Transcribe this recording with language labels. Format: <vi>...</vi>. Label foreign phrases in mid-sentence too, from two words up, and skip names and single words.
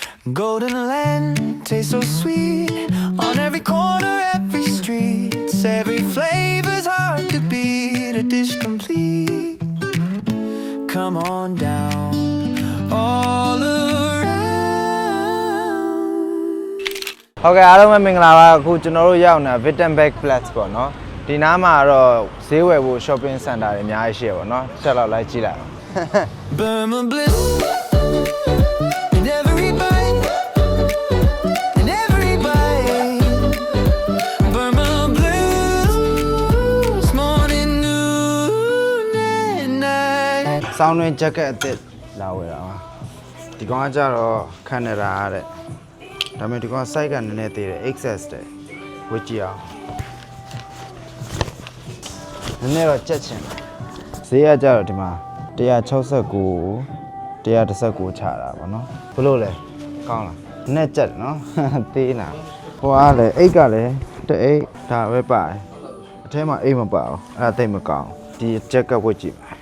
<en>Golden land tastes so sweet on every corner, every street. Every flavor's hard to beat, a dish complete. Come on down, all around.</en> <my>ဟုတ်ကဲ့အားလုံးပဲမင်္ဂလာပါအခုကျွန်တော်တို့ရောက်နေတာ Wittenberg Platz ပေါ့နော်ဒီနားမှာတော့ဈေးဝယ်ဖို့</my> <en>shopping center</en> <my>တွေအများကြီးရှိရပေါ့နော်တစ်ချက်လောက်လိုက်ကြည့်လိုက်အောင်</my> <en>Burma bliss in every bite, in every bite. Burma blues, morning, noon, and night.</en> <my>စောင်းတွင် jacket အသစ်လာဝယ်တာပါဒီကောင်ကကြတော့ခန့်နေတာတဲ့ဒါပေမဲ့ဒီကောင် size ကနည်းနည်းသေးတယ် XS တဲ့ဝတ်ကြည့်အောင်နည်းနည်းတော့ကြက်ချင်တယ်ဈေးကကြတော့ဒီမှာ169 119ချတာပေါ့နော်ဘလို့လဲကောင်းလားနည်းကြက်နော်သေးလားဟိုအားလေအိတ်ကလည်းတအိတ်ဒါပဲပါတယ်အထဲမှာအိတ်မပါဘူးအဲ့ဒါသိမကောင်းဒီ jacket ဝတ်ကြည့်</my>